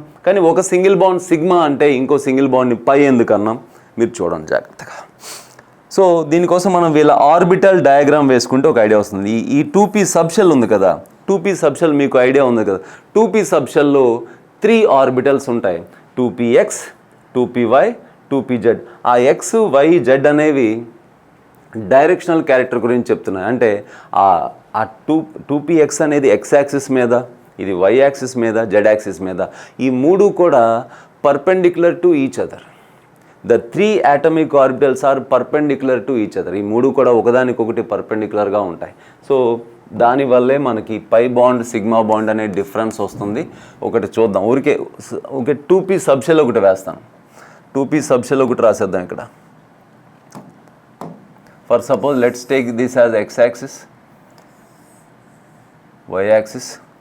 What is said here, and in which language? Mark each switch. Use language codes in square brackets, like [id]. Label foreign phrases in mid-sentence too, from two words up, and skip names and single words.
[te] కానీ ఒక [en] single bond sigma [te] అంటే ఇంకో [en] single bondని [te] పై ఎందుకన్నాం? మీరు చూడండి జాగ్రత్తగా. సో దీనికోసం మనం వీళ్ళ ఆర్బిటల్ డయాగ్రామ్ వేసుకుంటే ఒక ఐడియా వస్తుంది. ఈ 2p సబ్షెల్ ఉంది కదా, 2p సబ్షెల్ మీకు ఐడియా ఉంది కదా. 2p సబ్షెల్లో 3 ఆర్బిటల్స్ ఉంటాయి, 2px, 2py, 2pz. ఆ x, y, z అనేవి [en] directional character [te] గురించి చెప్తున్నాయి. అంటే ఆ 2px అనేది x యాక్సిస్ మీద, ఇది y యాక్సిస్ మీద, z యాక్సిస్ మీద, ఈ 3 కూడా [en] perpendicular to each other. The 3 atomic orbitals are perpendicular to each other. [te] ఈ 3 కూడా ఒకదానికొకటి పర్పెండిక్యులర్గా ఉంటాయి. సో దానివల్లే మనకి [en] pi bond sigma bond [te] అనే డిఫరెన్స్ వస్తుంది. ఒకటి చూద్దాం, ఊరికే ఒక 2p సబ్షెల్ ఒకటి వేస్తాను, 2p సబ్షెల్ ఒకటి రాసేద్దాం ఇక్కడ. [en] For suppose let's take this as x axis, y axis.